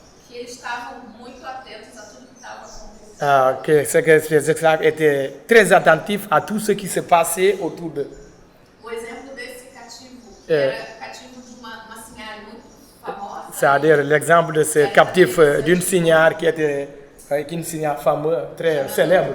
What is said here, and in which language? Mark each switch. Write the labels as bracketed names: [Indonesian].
[Portuguese] que eles estavam muito atentos a tudo que estava acontecendo. [French] c'est que les esclaves étaient très attentifs à tout ce qui se passait autour d'eux. [Portuguese] O exemplo desse cativo era cativo de uma senhora muito famosa. [French] C'est-à-dire l'exemple de ce captif d'une signare qui était une signare fameuse, très célèbre.